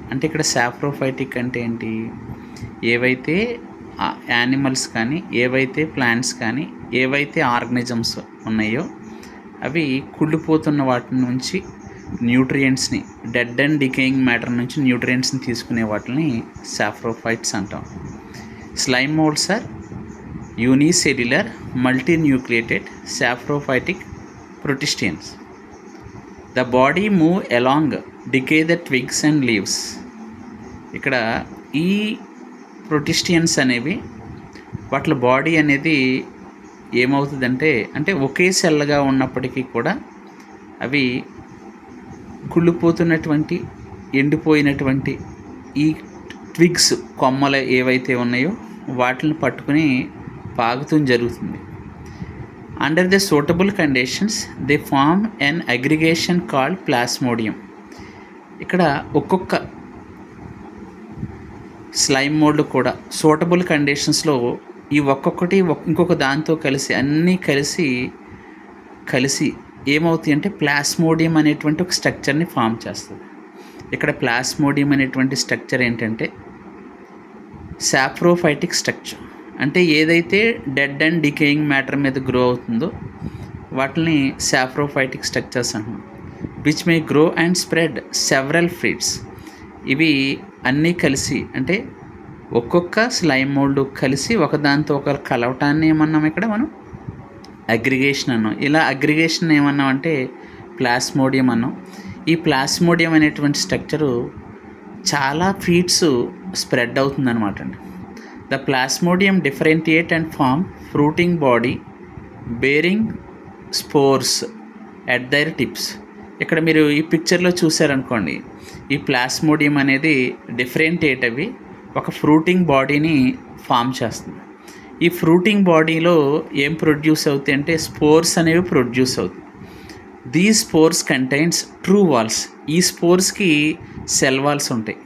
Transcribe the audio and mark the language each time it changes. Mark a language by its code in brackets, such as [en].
[te] అంటే ఇక్కడ సాప్రోఫైటిక్ అంటే ఏంటి? ఏవైతే యానిమల్స్ కానీ, ఏవైతే ప్లాంట్స్ కానీ, ఏవైతే ఆర్గనిజమ్స్ ఉన్నాయో అవి కుళ్ళిపోతున్న వాటి నుంచి న్యూట్రియంట్స్ని, [en] dead and decaying matter [te] నుంచి న్యూట్రియంట్స్ని తీసుకునే వాటిని సాప్రోఫైట్స్ అంటాం. [en] Slime moulds are unicellular, multinucleated, saprophytic protistians. The body move along, decay the twigs and leaves. [te] ఇక్కడ ఈ ప్రొటిస్టియన్స్ అనేవి వాటి బాడీ అనేది ఏమవుతుందంటే, అంటే ఒకే సెల్గా ఉన్నప్పటికీ కూడా అవి కుళ్ళిపోతున్నటువంటి, ఎండిపోయినటువంటి ఈ ట్విగ్స్, కొమ్మలు ఏవైతే ఉన్నాయో వాటిని పట్టుకుని పాకుతూ జరుగుతుంది. [en] Under the suitable conditions, they form an aggregation called plasmodium. [te] ఇక్కడ ఒక్కొక్క స్లైమ్ మోల్డ్ కూడా సూటబుల్ కండిషన్స్లో ఈ ఒక్కొక్కటి ఇంకొక దాంతో కలిసి అన్నీ కలిసి ఏమవుతాయి అంటే ప్లాస్మోడియం అనేటువంటి ఒక స్ట్రక్చర్ని ఫామ్ చేస్తుంది. ఇక్కడ ప్లాస్మోడియం అనేటువంటి స్ట్రక్చర్ ఏంటంటే సాప్రోఫైటిక్ స్ట్రక్చర్. అంటే ఏదైతే [en] dead and decaying matter [te] మీద గ్రో అవుతుందో వాటిని సాప్రోఫైటిక్ స్ట్రక్చర్స్ అంటున్నాం. [en] Which may grow and spread several fruits. [te] ఇవి అన్నీ కలిసి, అంటే ఒక్కొక్క స్లైమ్ మోల్డ్ కలిసి ఒకదాంతో ఒకరు కలవటాన్ని ఏమన్నాం ఇక్కడ మనం అగ్రిగేషన్ అన్నాం. ఇలా అగ్రిగేషన్ ఏమన్నాం అంటే ప్లాస్మోడియం అన్నాం. ఈ ప్లాస్మోడియం అనేటువంటి స్ట్రక్చరు చాలా ఫీట్స్ స్ప్రెడ్ అవుతుందన్నమాట అండి. [en] The plasmodium differentiate and form fruiting body bearing spores at their tips. [te] ఇక్కడ మీరు ఈ పిక్చర్లో చూసారనుకోండి, ఈ ప్లాస్మోడియం అనేది డిఫరెంటియేట్ అవి ఒక ఫ్రూటింగ్ బాడీని ఫామ్ చేస్తుంది. ఈ ఫ్రూటింగ్ బాడీలో ఏం ప్రొడ్యూస్ అవుతాయి అంటే స్పోర్స్ అనేవి ప్రొడ్యూస్ అవుతాయి. [en] These spores contains true walls. [te] ఈ స్పోర్స్కి సెల్ వాల్స్ ఉంటాయి.